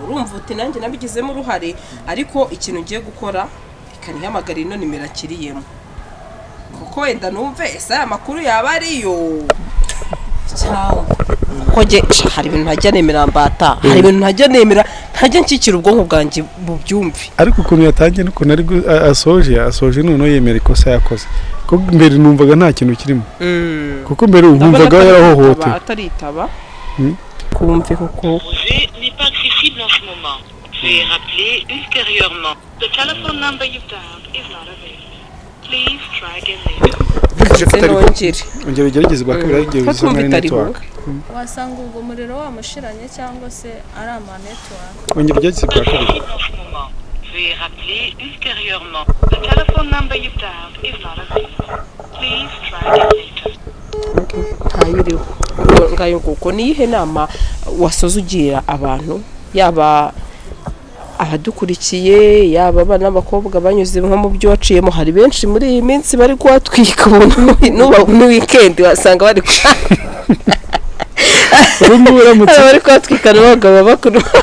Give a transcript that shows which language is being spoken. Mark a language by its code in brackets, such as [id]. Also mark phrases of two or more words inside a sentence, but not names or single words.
[rw] Urumva uti nanjye nabigizemo uruhare ariko ikintu ngiye gukora ikanihamagara ino nimero akiriyemo kuko wenda numve ese aya makuru yaba ariyo cyangwa koje hari ibintu ntajya nemera mbata, hari ibintu ntajya nemera ntajya nshyikira ubwonko bwanjye bubyumve. ariko ukuntu yatangiye n'ukuntu ari asoje noneho yemera ikosa yakoze kuko mbere numvaga nta kintu kirimo kuko mbere umvaga yarahohotewe ataritaba kumve kuko [fr] n'est pas accessible en ce moment. Veuillez rappeler ultérieurement. [en] The telephone number you've dialed is not available. Please try again later. [rw] ongera ugerageze bwa kabiri igihe uzana muri network. Wasanga ubwo umuriro wamushiranye cyangwa se ari ama network. ongera ugerageze bwa kabiri. [fr] Veuillez rappeler ultérieurement. [en] The telephone number you've dialed is not available. Please try again later. [rw] ntayiriho ngayo kuko niyihe nama wasoza ugira abantu yaba abadukurikiye yaba abana n'abakobwa banyuze nko mu byo waciyemo? Hari benshi muri iyi minsi bari kuhatwika n'uba ni weekend wasanga bari bari kuhatwika n'abagabo bakuru